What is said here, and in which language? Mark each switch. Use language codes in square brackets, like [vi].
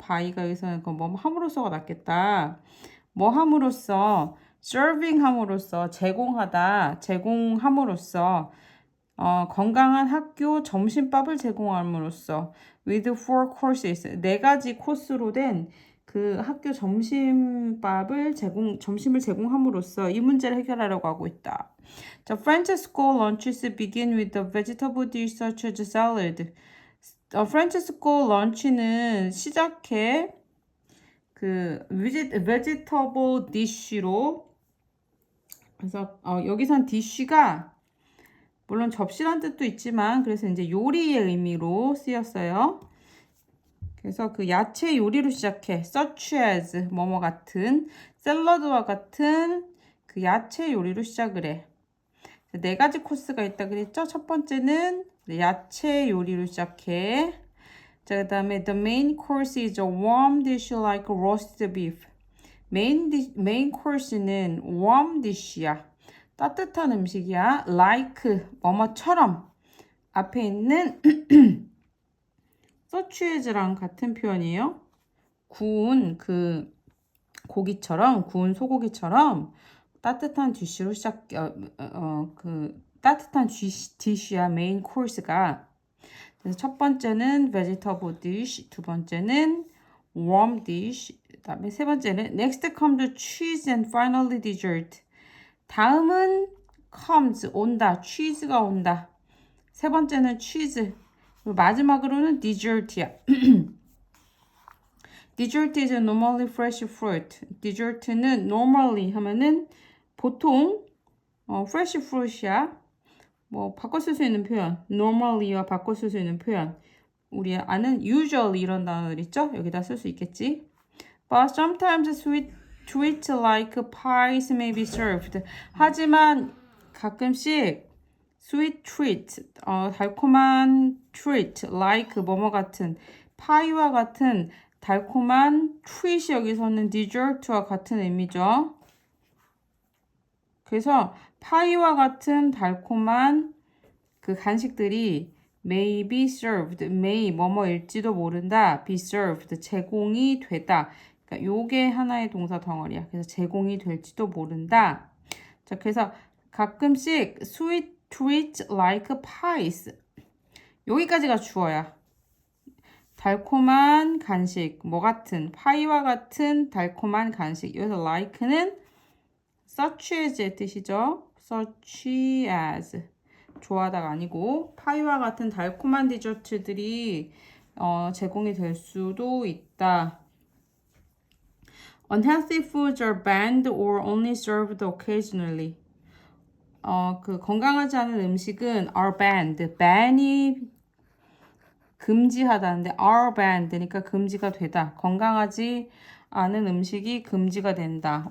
[ko] by가 여기서는 뭐뭐 함으로써가 낫겠다. 뭐 함으로써 serving 함으로써 제공함으로써 건강한 학교 점심밥을 제공함으로써 [en] with 4 courses [ko] 4가지 코스로 된 그 학교 점심을 제공함으로써 이 문제를 해결하려고 하고 있다. [en] The French school lunches begin with a vegetable dish such as salad. French school lunch [ko] 는 시작해 그 vegetable dish로 그래서 여기선 dish가 물론 접시란 뜻도 있지만 그래서 이제 요리의 의미로 쓰였어요. 그래서 그 야채 요리로 시작해 [en] such as [ko] 뭐뭐 같은 샐러드와 같은 그 야채 요리로 시작을 해. 4가지 코스가 있다 그랬죠? 첫 번째는 야채 요리로 시작해. 자, 그 다음에 [en] the main course is a warm dish like roasted beef. [ko] 메인 코스는 warm dish야. 따뜻한 음식이야. like 뭐뭐처럼. 앞에 있는 such as랑 같은 표현이에요. 구운 그 고기처럼, 구운 소고기처럼 따뜻한 디쉬로 그 따뜻한 디쉬야 메인 코스가. 그래서 첫 번째는 vegetable dish, 두 번째는 warm dish, 그다음에 세 번째는 [en] next comes cheese and finally dessert. [ko] 다음은 comes 온다, cheese가 온다. 세 번째는 cheese, 그리고 마지막으로는 dessert야. [en] dessert is normally fresh fruit. [ko] dessert는 normally 하면은 보통 [en] fresh fruit [ko] 이야. 뭐 바꿔 쓸 수 있는 표현, normally와 바꿔 쓸 수 있는 표현. 우리 아는 usually 이런 단어들 있죠? 여기다 쓸 수 있겠지. [en] But sometimes sweet treats like pies may be served. [ko] 하지만 가끔씩 sweet treat, 달콤한 treat, like 뭐뭐 같은 파이와 같은 달콤한 treat이 여기서는 dessert와 같은 의미죠. 그래서 파이와 같은 달콤한 그 간식들이 [en] may be served, [ko] may 뭐뭐일지도 모른다, be served, 제공이 되다. 그러니까 요게 하나의 동사 덩어리야. 그래서 제공이 될지도 모른다. 자, 그래서 가끔씩 [en] sweet treat like pies. [ko] 여기까지가 주어야. 달콤한 간식, 뭐 같은, 파이와 같은 달콤한 간식. 여기서 like는 such as의 뜻이죠. such as. 좋아하다가 아니고 파이와 같은 달콤한 디저트들이 제공이 될 수도 있다. [en] Unhealthy foods are banned or only served occasionally. [ko] 그 건강하지 않은 음식은 [en] are banned. [ko] ban이 금지하다는데 are banned니까 금지가 되다. 건강하지 않은 음식이 금지가 된다.